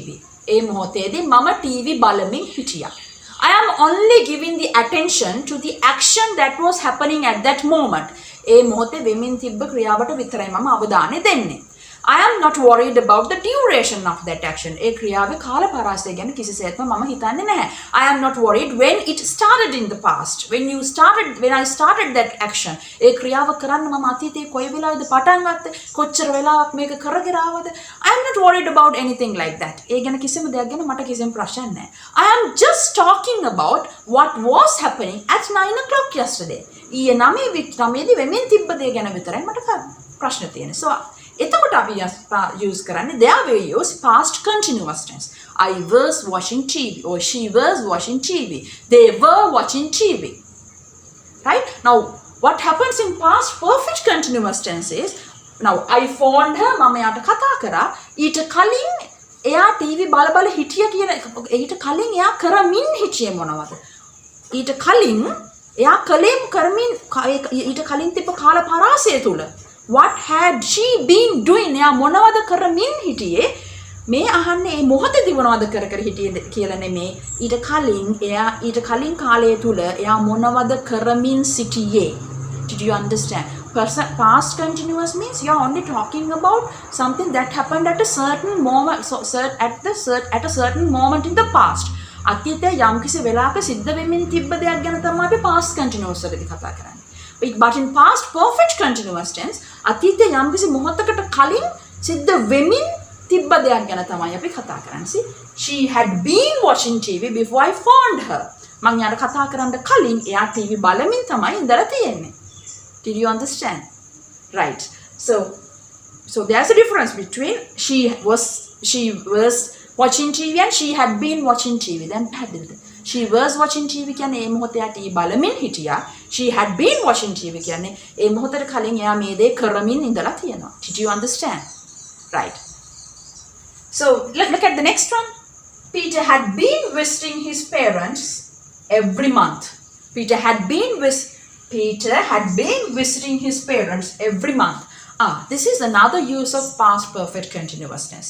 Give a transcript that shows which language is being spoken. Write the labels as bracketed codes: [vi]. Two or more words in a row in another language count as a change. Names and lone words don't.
[si] ඒ මොහොතේදී මම TV බලමින් හිටියා. [en] I am only giving the attention to the action that was happening at that moment. [si] ඒ මොහොතේ වෙමින් තිබ්බ ක්‍රියාවට විතරයි මම අවධානය දෙන්නේ. [en] I am not worried about the duration of that action. [si] ඒ ක්‍රියාවේ කාල පරාසය ගැන කිසිසේත්ම මම හිතන්නේ නැහැ. [en] I am not worried when it started in the past. When I started that action. [si] ඒ ක්‍රියාව කරන්න මම අතීතයේ කොයි වෙලාවෙද පටන් ගත්තේ? කොච්චර වෙලාවක් මේක කරගෙන ආවද? [en] I am not worried about anything like that. [si] ඒ ගැන කිසිම දෙයක් ගැන මට කිසිම ප්‍රශ්නයක් නැහැ. [en] I am just talking about what was happening at 9 o'clock yesterday. [si] ඊයේ 9දී වෙමින් තිබ්බ දේ ගැන විතරයි මට ප්‍රශ්න තියෙන්නේ. So එතකොට අපි use කරන්නේ, [en] there we use past continuous tense. I was watching TV or she was watching TV. They were watching TV. Right? Now what happens in past perfect continuous tense is, now I phoned her, [si] මම යාට කතා කරා. ඊට කලින් එයා TV බල හිටිය කියන ඊට කලින් එයා කරමින් හිටියේ මොනවද? ඊට කලින් එයා කලෙම් කරමින් ඊට කලින් තිබ්බ කාල පරාසය තුල [en] what had she been doing? [si] එයා මොනවද කරමින් හිටියේ? මේ අහන්නේ මේ මොහොතේදී මොනවද කර හිටියේ කියලා නෙමේ. ඊට කලින් කාලය තුල එයා මොනවද කරමින් සිටියේ? [en] Did you understand? Past continuous means you are only talking about something that happened at a certain moment, at a certain moment in the past. [si] අතීතයේ යම්කිසි වෙලාවක සිද්ධ වෙමින් තිබ්බ දෙයක් ගැන තමයි අපි [en] past continuous [si] වලදී කතා කරන්නේ. [en] But in past perfect continuous tense, [si] අතීතයේ යම්කිසි මොහොතකට කලින් සිද්ධ වෙමින් තිබ්බ දෙයක් ගැන තමයි අපි කතා කරන්නේ. [en] See, she had been watching TV before I phoned her. [si] මං යාට කතා කරන්න කලින් එයා TV බලමින් තමයි ඉඳලා තියෙන්නේ. [en] Did you understand? Right. So there's a difference between she was watching TV and she had been watching TV. Then she was watching TV [si] කියන්නේ ඒ මොහොතේ TV බලමින් හිටියා. [en] She had been watching TV [si] කියන්නේ ඒ මොහොතට කලින් එයා මේ දේ කරමින් ඉඳලා තියෙනවා. [en] Did you understand? Right. So look at the next one. Peter had been visiting his parents every month. Peter had been visiting his parents every month. This is another use of past perfect continuous tense.